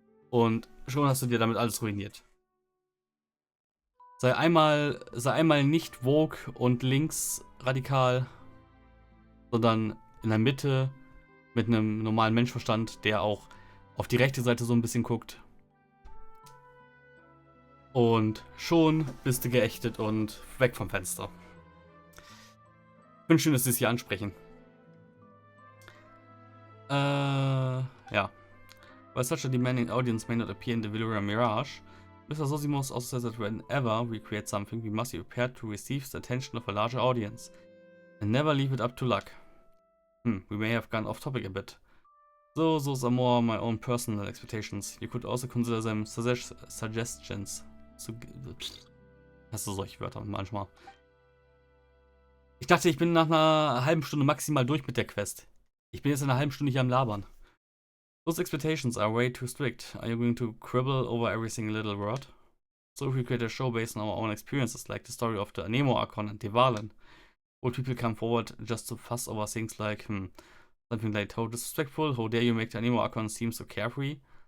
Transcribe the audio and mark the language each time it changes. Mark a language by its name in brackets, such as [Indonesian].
[German] Und schon hast du dir damit alles ruiniert. Sei einmal nicht woke und linksradikal, sondern in der Mitte mit einem normalen Menschenverstand, der auch auf die rechte Seite so ein bisschen guckt. Und schon bist du geächtet und weg vom Fenster. Ich finde schön, dass sie es hier ansprechen. Ja. [English] While such a demanding audience may not appear in the Valyria Mirage, Mr. Zosimos also says that whenever we create something, we must be prepared to receive the attention of a larger audience. And never leave it up to luck. We may have gone off topic a bit. So those are more my own personal expectations. You could also consider them suggestions. [German] Hast du solche Wörter manchmal? Ich dachte, ich bin nach einer halben Stunde maximal durch mit der Quest. Ich bin jetzt in einer halben Stunde hier am Labern. [English] Those expectations are way too strict. Are you going to quibble over every single little word? So if we create a show based on our own experiences, like the story of the Anemo Archon and Devalen, would people come forward just to fuss over things like, something like how disrespectful, how dare you make the Anemo Archon seem so carefree?